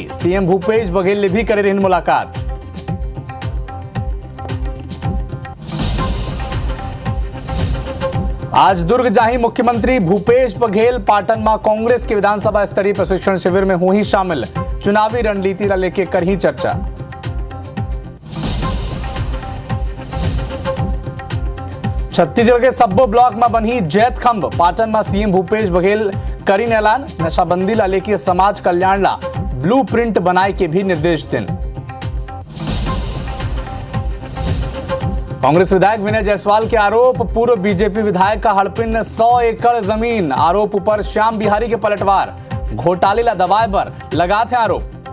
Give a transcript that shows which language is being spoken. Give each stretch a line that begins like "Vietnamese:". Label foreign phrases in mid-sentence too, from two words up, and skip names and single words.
Chhattisgarhi: सीएम भूपेश बघेल ने भी करे रही मुलाकात। आज दुर्ग जाही मुख्यमंत्री भूपेश बघेल, पाटन में कांग्रेस के विधानसभा स्तरीय प्रशिक्षण शिविर में हुई शामिल, चुनावी रणनीति ला लेके करही चर्चा। छत्तीसगढ़ के सब्बो ब्लॉक में बनी जैत खंभ, पाटन में सीएम भूपेश बघेल करीन ऐलान, नशाबंदी ला लेके समाज कल्याण ला
English: blue print
Chhattisgarhi: बनाए के भी निर्देश दिन। कांग्रेस विधायक विनय जायसवाल के आरोप, पूर्व बीजेपी विधायक का हड़पिन 100 एकड़ जमीन, आरोप ऊपर श्याम बिहारी के पलटवार, घोटाले ला दबाए पर लगा थे आरोप।